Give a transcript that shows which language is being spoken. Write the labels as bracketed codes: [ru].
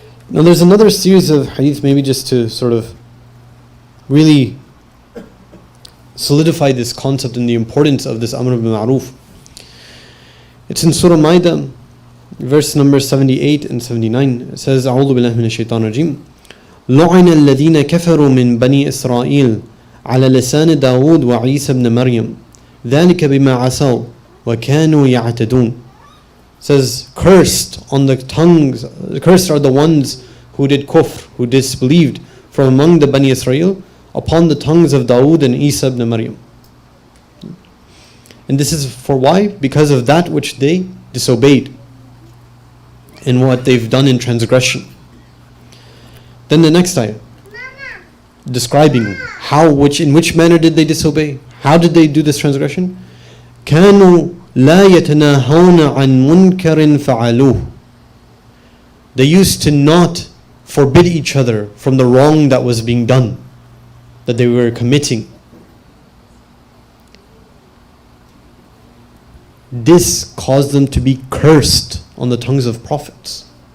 [en] Now there's another series of hadith, maybe just to sort of really solidify this concept and the importance of this Amr bil Ma'ruf. It's in Surah Ma'idah, verse number 78 and 79. It says, [ar] أعوذ بالله من الشيطان الرجيم لعن الذين كفروا من بني إسرائيل على لسان داود وعيسى بن مريم ذلك بما عصوا وكانوا يعتدون. [en] Says, cursed are the ones who did kufr, who disbelieved from among the Bani Israel upon the tongues of Dawood and Isa ibn Maryam. And this is for why? Because of that which they disobeyed and what they've done in transgression. Then the next ayah, describing in which manner did they disobey? How did they do this transgression? [ar] كانوا لا يتناهون عن منكر فعلوه. [en] They used to not forbid each other from the wrong that was being done, that they were committing. This caused them to be cursed on the tongues of prophets.